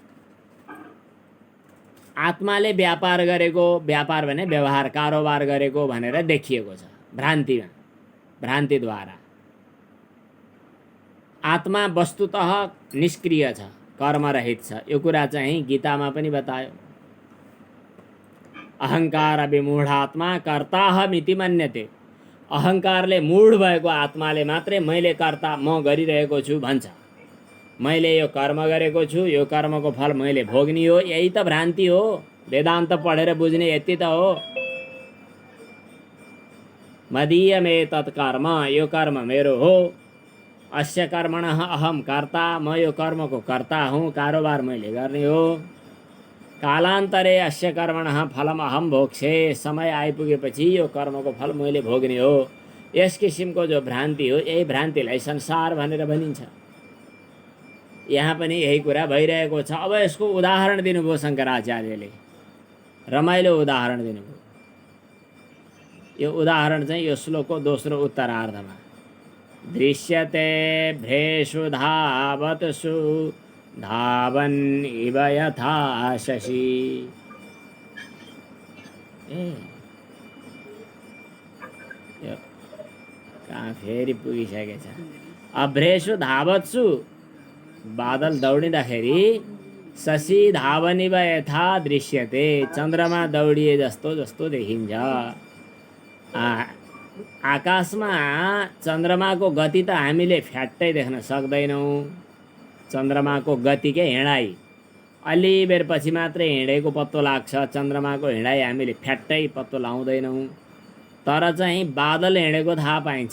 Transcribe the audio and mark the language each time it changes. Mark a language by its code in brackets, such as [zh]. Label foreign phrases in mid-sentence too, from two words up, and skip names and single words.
[ne] आत्माले व्यापार गरेको, व्यापार भने व्यवहार कारोबार गरेको भनेर देखिएको छ भ्रान्तिमा, भ्रान्तिद्वारा। आत्मा वस्तुतः निष्क्रिय छ, कर्मरहित छ। यो कुरा चाहिँ गीतामा पनि बतायो। [sa] अहङ्कार विमूढात्मा कर्ताहमिति मन्यते। [ne] अहङ्कारले मूढ भएको आत्माले मात्रै मैले कर्ता, म गरिरहेको छु भन्छ। मैले यो कर्म गरेको छु, यो कर्मको फल मैले भोग्ने हो। यही त भ्रान्ति हो। वेदान्त पढेर बुझ्ने यति त हो। [sa] मदीयमे तत्कर्म, [ne] यो कर्म मेरो हो। [sa] अस्य कर्मणः अहम कर्ता, [ne] म यो कर्मको कर्ता हुँ, कारोबार मैले गर्ने हो। [sa] कालान्तरे अस्य कर्मणः फलम अहम भोग्छे, [ne] समय आइपुगेपछि यो कर्मको फल मैले भोग्ने हो। यस किसिमको जो भ्रान्ति हो, यही भ्रान्तिलाई संसार भनेर भनिन्छ। यहाँ पनि यही कुरा भइरहेको छ। अब यसको उदाहरण दिनुभयो शङ्कराचार्यले, रमाइलो उदाहरण दिनुभयो। यो उदाहरण चाहिँ यो श्लोकको दोस्रो उत्तरार्धमा। [sa] दृश्यते भ्रेषु धावत्सु धावन् इव यथा शशि। [ne] यो कहाँ फेरि पुगिसकेछ। [sa] अभ्रेषु धावत्सु, [ne] बादल दौडिँदाखेरि [sa] शशि धावनिव यथा दृश्यते, [ne] चन्द्रमा दौडिए जस्तो जस्तो देखिन्छ। आकाशमा चन्द्रमाको गति त हामीले फ्याट्टै देख्न सक्दैनौँ। चन्द्रमाको गति के हिँडाइ अलि बेर पछि मात्रै हिँडेको पत्तो लाग्छ। चन्द्रमाको हिँडाइ हामीले फ्याट्टै पत्तो लाउँदैनौँ। तर चाहिँ बादल हिँडेको थाहा पाइन्छ।